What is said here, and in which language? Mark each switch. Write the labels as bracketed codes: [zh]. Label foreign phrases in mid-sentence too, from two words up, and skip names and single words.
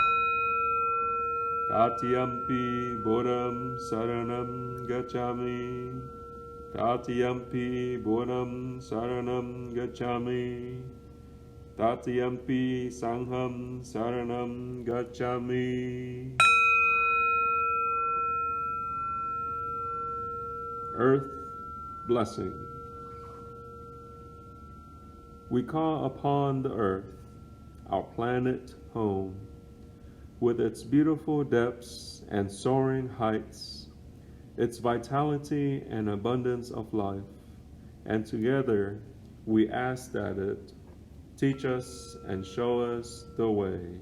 [pi] Tatiyampi Buddham Saranam Gacchami. Tatiyampi Buddham Saranam Gacchami. Tatiyampi Sangham Saranam Gacchami. [en] Earth Blessing. We call upon the earth, our planet home, with its beautiful depths and soaring heights, its vitality and abundance of life, and together we ask that it teach us and show us the way.